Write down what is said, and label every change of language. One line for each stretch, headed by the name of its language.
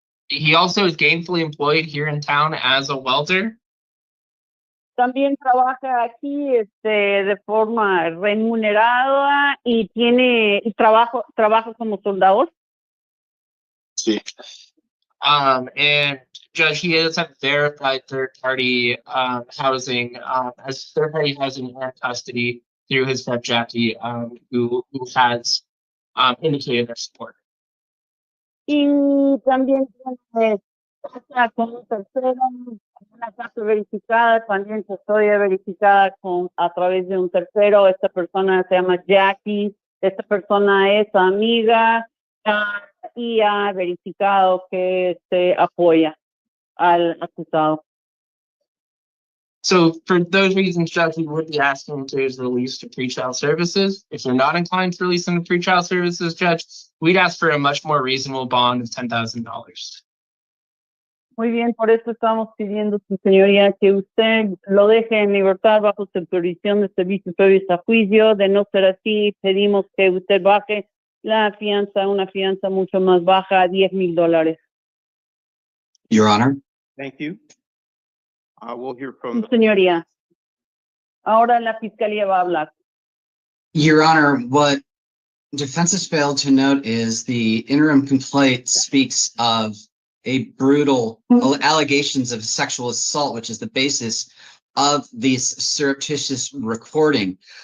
English: He also is gainfully employed here in town as a welder.
Spanish: También trabaja aquí de forma remunerada y trabaja como soldador. Sí.
English: And Judge, he does have verified third-party housing, as third-party housing and custody through his friend Jackie, who has indicated their support.
Spanish: Y también tiene casa con un tercero, una casa verificada, también custodia verificada a través de un tercero. Esta persona se llama Jackie, esta persona es amiga y ha verificado que se apoya al acusado.
English: So for those reasons, Judge, we would be asking to his release to pretrial services. If you're not inclined to release him to pretrial services, Judge, we'd ask for a much more reasonable bond of $10,000.
Spanish: Muy bien, por eso estamos pidiendo, su señoría, que usted lo deje en libertad bajo supervisión de servicios previos a juicio. De no ser así, pedimos que usted baje la fianza, una fianza mucho más baja, a $10,000.
English: Your Honor, Thank you. We'll hear from
Spanish: Su señoría. Ahora la fiscalía va a hablar.
English: Your Honor, what defense has failed to note is the interim complaint speaks of a brutal allegations of sexual assault, which is the basis of this surreptitious recording.